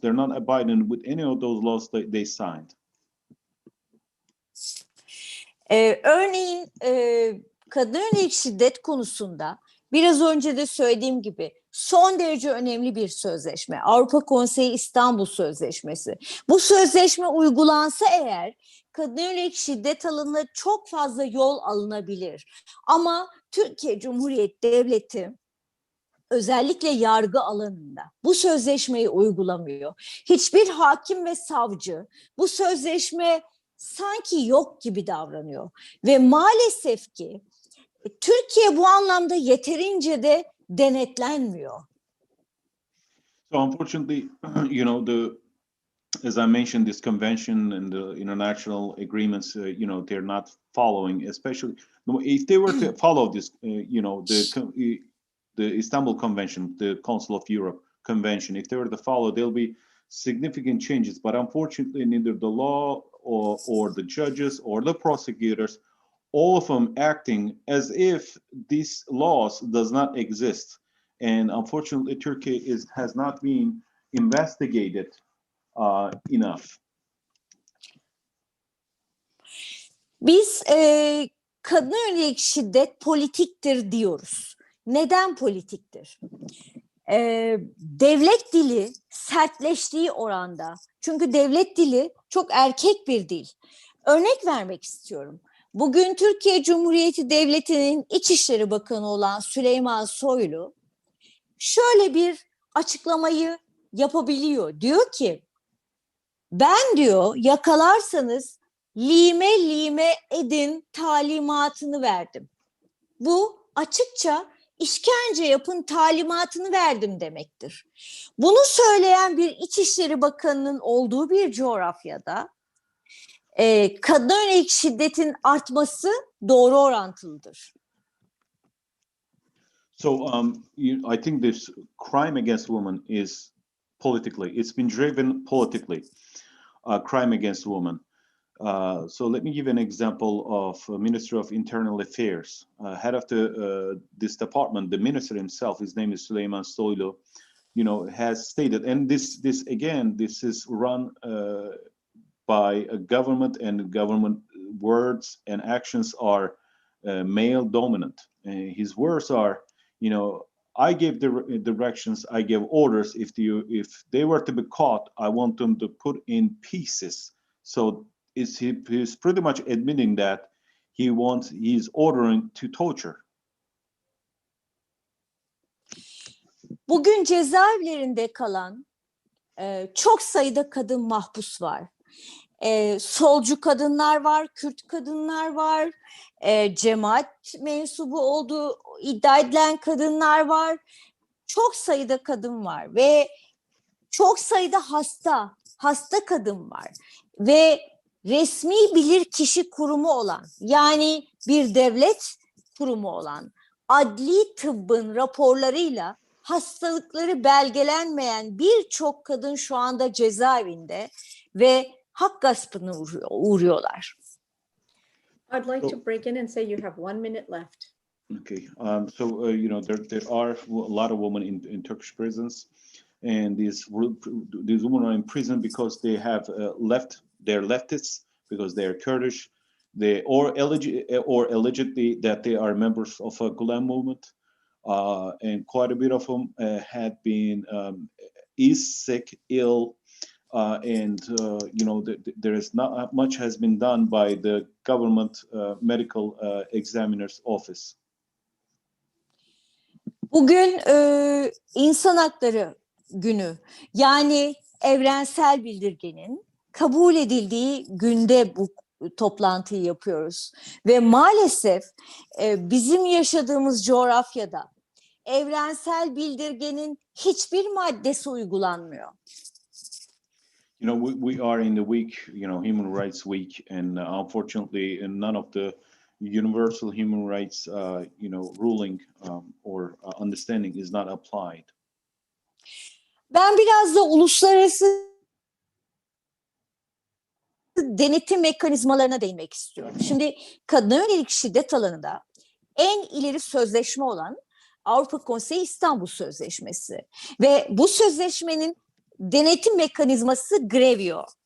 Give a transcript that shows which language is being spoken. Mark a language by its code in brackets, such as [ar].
[en] They're not abiding with any of those laws that they signed. [tr] Örneğin kadına yönelik şiddet konusunda biraz önce de söylediğim gibi son derece önemli bir sözleşme. Avrupa Konseyi İstanbul Sözleşmesi. Bu sözleşme uygulansa eğer kadına yönelik şiddet alanında çok fazla yol alınabilir. Ama Türkiye Cumhuriyeti Devleti özellikle yargı alanında bu sözleşmeyi uygulamıyor. Hiçbir hakim ve savcı bu sözleşme sanki yok gibi davranıyor. Ve maalesef ki Türkiye bu anlamda yeterince de denetlenmiyor. [en] So unfortunately, as I mentioned, this convention and the international agreements, they're not following. Especially if they were to follow this, the Istanbul Convention, the Council of Europe Convention, if they were to follow, there'll be significant changes. But unfortunately, neither the law or the judges or the prosecutors, all of them acting as if these laws does not exist. And unfortunately, Turkey has not been investigated enough. [tr] Biz kadına yönelik şiddet politiktir diyoruz. Neden politiktir? Devlet dili sertleştiği oranda, çünkü devlet dili çok erkek bir dil. Örnek vermek istiyorum. Bugün Türkiye Cumhuriyeti Devleti'nin İçişleri Bakanı olan Süleyman Soylu şöyle bir açıklamayı yapabiliyor. Diyor ki, ben diyor yakalarsanız lime lime edin talimatını verdim. Bu açıkça işkence yapın talimatını verdim demektir. Bunu söyleyen bir İçişleri Bakanı'nın olduğu bir coğrafyada kadına yönelik şiddetin artması doğru orantılıdır. [en] So I think this crime against women is politically, it's been driven politically, crime against women. So let me give an example of Ministry of Internal Affairs. Head of this department, the minister himself, his name is Süleyman Soylu, has stated, and this is run by a government, and government words and actions are male dominant. His words are, I gave the directions, I gave orders. If they were to be caught, I want them to put in pieces. So he's pretty much admitting that he's ordering to torture. [tr] Bugün cezaevlerinde kalan çok sayıda kadın mahpus var. Solcu kadınlar var, Kürt kadınlar var, cemaat mensubu olduğu iddia edilen kadınlar var. Çok sayıda kadın var ve çok sayıda hasta kadın var. Ve resmi bilirkişi kurumu olan, yani bir devlet kurumu olan adli tıbbın raporlarıyla hastalıkları belgelenmeyen birçok kadın şu anda cezaevinde ve hak gaspına uğruyorlar. [en] I'd like to break in and say you have 1 minute left. Okay, so there are a lot of women in Turkish prisons, and these women are in prison because they have they're leftists, because they are Kurdish, or allegedly that they are members of a Gulen movement, and quite a bit of them had been sick, ill. And there is not much has been done by the government medical examiner's office. [tr] Bugün İnsan Hakları Günü, yani evrensel bildirgenin kabul edildiği günde bu toplantıyı yapıyoruz. Ve maalesef bizim yaşadığımız coğrafyada evrensel bildirgenin hiçbir maddesi uygulanmıyor. [en] We are in the week, Human Rights Week, and unfortunately, none of the universal human rights, ruling or understanding is not applied. [tr] Ben biraz da uluslararası denetim mekanizmalarına değinmek istiyorum. Şimdi kadına yönelik şiddet alanında en ileri sözleşme olan Avrupa Konseyi İstanbul Sözleşmesi ve bu sözleşmenin denetim mekanizması Grevio.